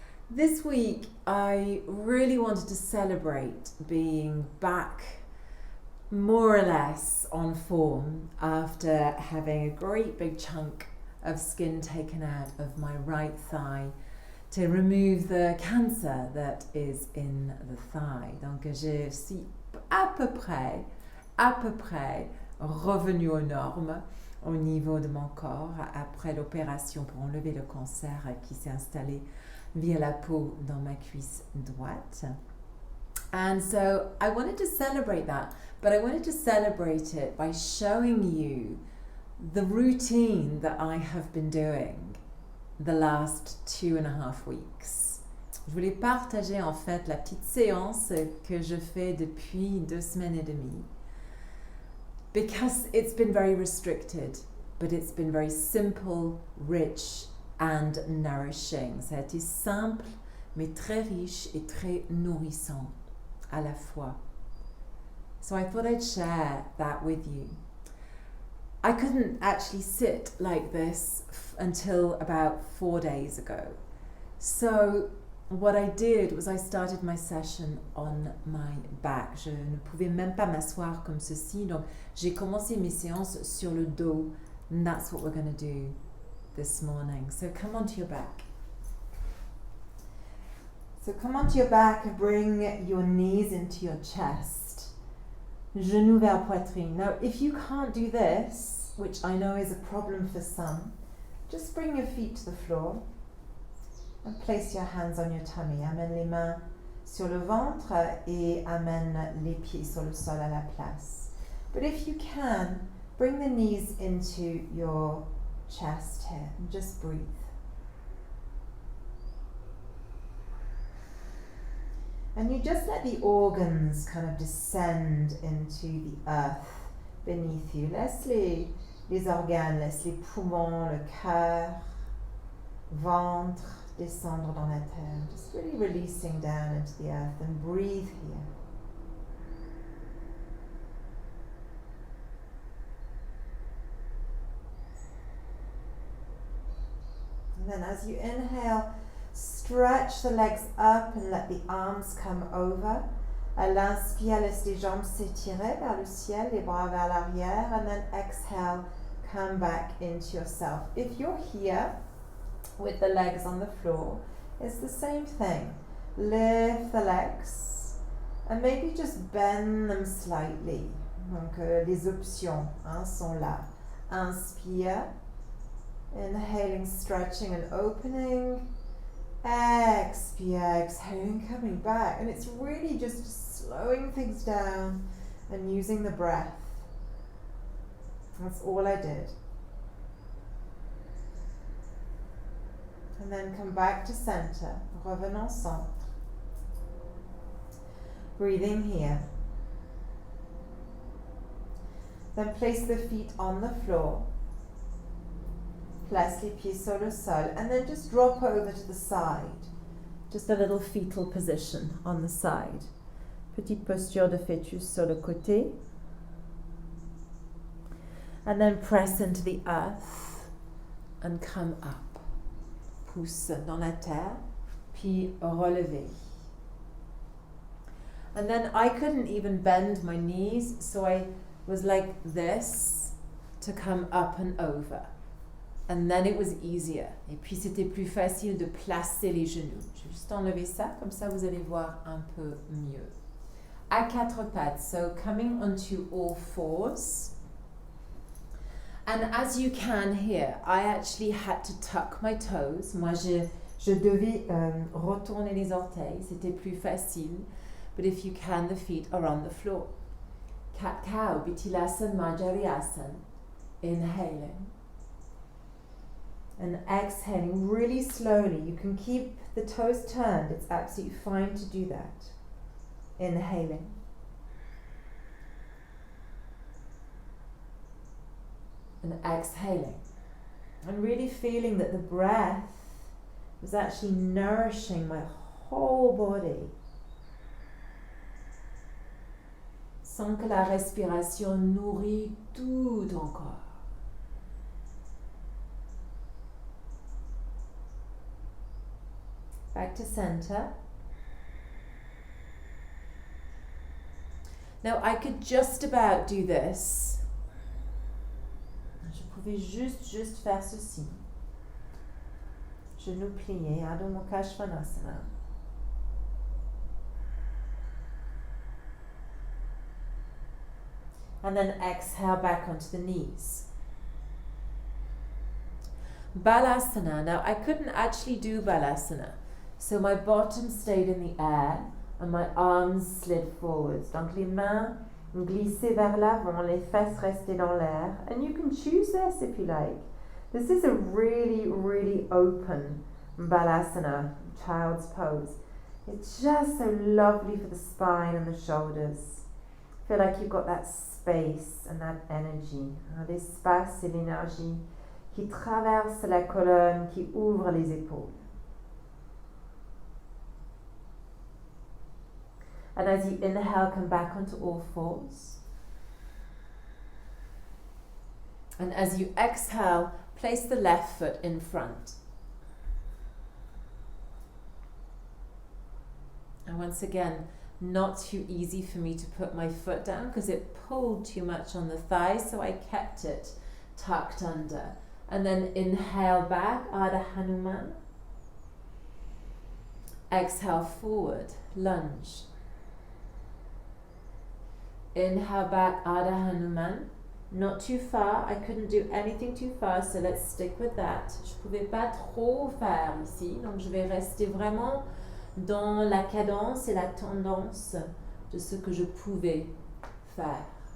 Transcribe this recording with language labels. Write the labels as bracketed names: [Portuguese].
[English] This week I really wanted to celebrate being back more or less on form after having a great big chunk of skin taken out of my right thigh to remove the cancer that is in the thigh. [French] Donc je suis à peu près revenue aux normes au niveau de mon corps après l'opération pour enlever le cancer qui s'est installé via la peau dans ma cuisse droite. [English] And so I wanted to celebrate that, but I wanted to celebrate it by showing you the routine that I have been doing the last 2.5 weeks. [French] Je voulais partager en fait la petite séance que je fais depuis 2 semaines et demie, [English] because it's been very restricted, but it's been very simple, rich and nourishing. [French] Ça a été simple, mais très riche et très nourrissant à la fois. [English] So I thought I'd share that with you. I couldn't actually sit like this until about 4 days ago. So what I did was I started my session on my back. [French] Je ne pouvais même pas m'asseoir comme ceci, donc j'ai commencé mes séances sur le dos, [English] and that's what we're going to do this morning. So come onto your back. So come onto your back and bring your knees into your chest. [French] Genou vers poitrine. [English] Now, if you can't do this, which I know is a problem for some, just bring your feet to the floor and place your hands on your tummy. [French] Amène les mains sur le ventre et amène les pieds sur le sol à la place. [English] But if you can, bring the knees into your chest here and just breathe. And you just let the organs kind of descend into the earth beneath you. [French] Laisse les organes, laisse les poumons, le cœur, ventre descendre dans la terre. [English] Just really releasing down into the earth and breathe here. And then as you inhale, stretch the legs up and let the arms come over. [French] À l'inspire, laisse les jambes s'étirer vers le ciel, les bras vers l'arrière, [English] and then exhale, come back into yourself. If you're here with the legs on the floor, it's the same thing. Lift the legs and maybe just bend them slightly. [French] Donc les options sont là. [English] Inspire, inhaling, stretching and opening. Expire, exhaling, coming back, and it's really just slowing things down and using the breath. That's all I did. And then come back to center. [French] Revenons centre. [English] Breathing here. Then place the feet on the floor. [French] Place les pieds sur le sol, [English] and then just drop over to the side. Just a little fetal position on the side. [French] Petite posture de fœtus sur le côté. [English] And then press into the earth and come up. [French] Pousse dans la terre, puis relever. [English] And then I couldn't even bend my knees, so I was like this to come up and over. And then it was easier. [French] Et puis c'était plus facile de placer les genoux. Je vais juste enlever ça, comme ça vous allez voir un peu mieux. À 4 pattes, [English] so coming onto all fours. And as you can hear, I actually had to tuck my toes. [French] Moi, je devais retourner les orteils. C'était plus facile. [English] But if you can, the feet are on the floor. Cat-cow, Bittilasana, Manjariasana. Inhaling. And exhaling really slowly. You can keep the toes turned. It's absolutely fine to do that. Inhaling. And exhaling. And really feeling that the breath was actually nourishing my whole body. [French] Sans que la respiration nourrit tout ton corps. [English] Back to center. Now I could just about do this. [French] Je pouvais juste faire ceci. Genoux pliés, Adho Mukha Svanasana. [English] And then exhale back onto the knees. Balasana. Now I couldn't actually do Balasana. So my bottom stayed in the air and my arms slid forwards. [French] Donc les mains glissaient vers l'avant, les fesses restaient dans l'air. [English] And you can choose this if you like. This is a really, really open Balasana, child's pose. It's just so lovely for the spine and the shoulders. Feel like you've got that space and that energy. [French] L'espace et l'énergie qui traverse la colonne, qui ouvre les épaules. [English] And as you inhale, come back onto all fours. And as you exhale, place the left foot in front. And once again, not too easy for me to put my foot down because it pulled too much on the thighs, so I kept it tucked under. And then inhale back, Ardha Hanuman. Exhale forward, lunge. Inhale back, Ardha Hanuman. Not too far, I couldn't do anything too far, so let's stick with that. [French] Je pouvais pas trop faire ici, donc je vais rester vraiment dans la cadence et la tendance de ce que je pouvais faire.